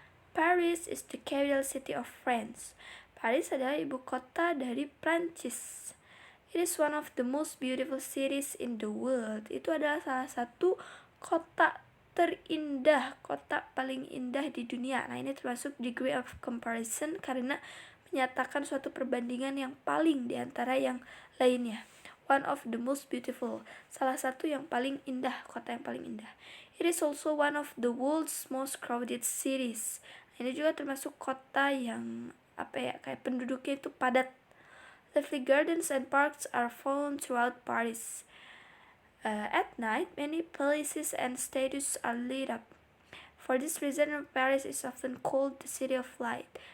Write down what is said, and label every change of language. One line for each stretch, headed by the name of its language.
English: Paris is the capital city of France.
Indonesian: Paris adalah ibu kota dari Prancis.
English: It is one of the most beautiful cities in the world.
Indonesian: Itu adalah salah satu kota terindah, kota paling indah di dunia. Nah, ini termasuk degree of comparison karena menyatakan suatu perbandingan yang paling di antara yang lainnya.
English: One of the most beautiful,
Indonesian: salah satu yang paling indah, kota yang paling indah.
English: It is also one of the world's most crowded cities.
Indonesian: Ini juga termasuk kota yang kayak penduduknya itu padat.
English: Lovely gardens and parks are found throughout Paris. At night, many places and statues are lit up. For this reason, Paris is often called the city of light.